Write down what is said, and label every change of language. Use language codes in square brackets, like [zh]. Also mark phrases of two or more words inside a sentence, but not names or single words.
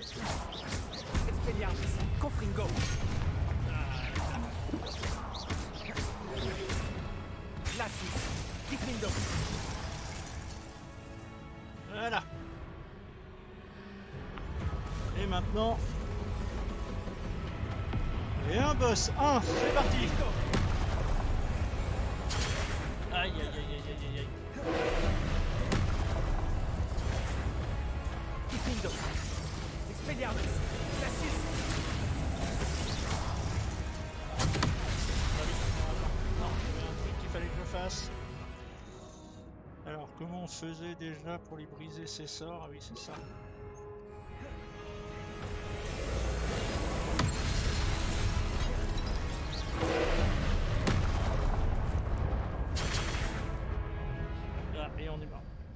[fr] Expelliarmus. Confringo. Glacis. Confringo. Voilà. Et maintenant... Et un boss. Un, c'est parti. Aïe aïe aïe aïe aïe aïe. Confringo. Expelliarmus. Glacis. Non, il y avait un truc qu'il fallait que je fasse. Alors, comment on faisait déjà pour lui briser ses sorts? Ah oui, c'est ça. Ah, et on est mort.